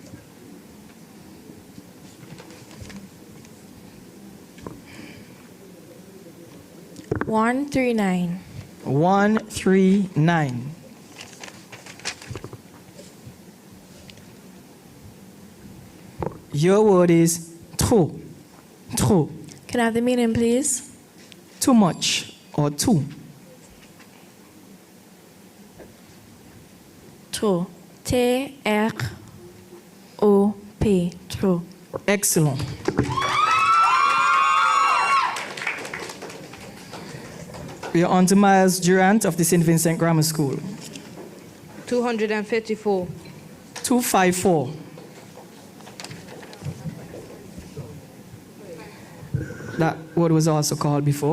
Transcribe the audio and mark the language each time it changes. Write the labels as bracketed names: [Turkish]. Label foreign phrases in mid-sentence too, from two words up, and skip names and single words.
[English] One 139. 139. Your word is trop. Trop. Can I have the meaning, please? Too much or too. Trop. T-R-O-P. Trop. Excellent. We are on to Miles Durant of the St. Vincent Grammar School. 254. 254. That word was also called before.